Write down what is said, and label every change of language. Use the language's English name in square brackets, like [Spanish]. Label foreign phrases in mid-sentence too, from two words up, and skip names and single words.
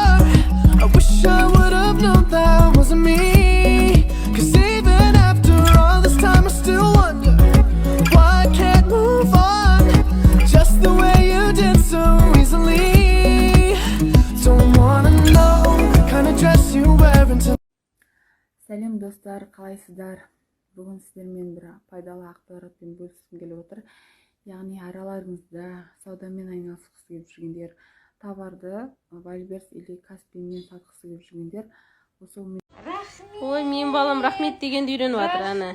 [English] I wish I would have known that wasn't me. 'Cause even after all this time I still wonder why I can't move on just the way you did so easily. Don't wanna know the kind of dress you wearing tonight. [Kazakh] Сәлем достар, қалайсыздар? Бүгін сіздермен бір пайдалы ақпаратпен бөліскім келіп отыр. Яғни араларыңызда саудамен айналысқысы келіп жүргендер, товарды Вайберс или Каспиймен сатқысы келіп жүргендер, осы Ой, мен балам рахмет дегенді үйреніп жатыр, ана.